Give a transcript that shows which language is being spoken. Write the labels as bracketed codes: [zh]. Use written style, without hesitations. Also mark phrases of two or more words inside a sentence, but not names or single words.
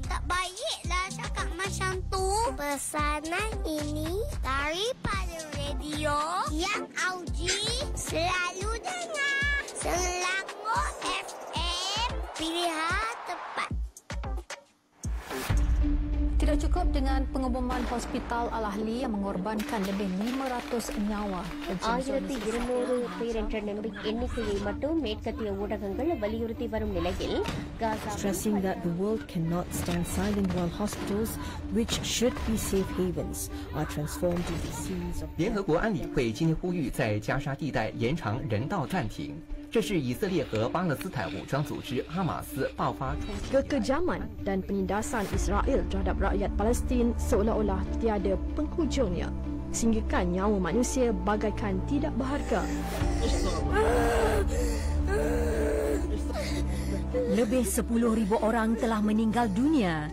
[ms] Tak baiklah cakap macam tu. Pesanan ini daripada radio yang Auji selalu dengar. Selangor FM, pilihan tepat. Tidak cukup dengan pengumuman Hospital Al-Ahli yang mengorbankan lebih 500 nyawa. [ta] ஆயிரத்தி 200 பேர் என்ற எண்ணிக்கையை மட்டும் மேற்கத்திய ஊடகங்கள் வலியுறுத்தி வரும் நிலையில் [en] stressing that the world cannot stand silent while hospitals, which should be safe havens, are transformed into scenes of. [zh] 联合国安理会今天呼吁在加沙地带延长人道暂停。这是以色列和巴勒斯坦武装组织哈马斯爆发冲突。 [ms] Kekejaman dan penindasan Israel terhadap rakyat Palestin seolah-olah tiada penghujungnya. Sehinggakan nyawa manusia bagaikan tidak berharga. Lebih 10,000 orang telah meninggal dunia.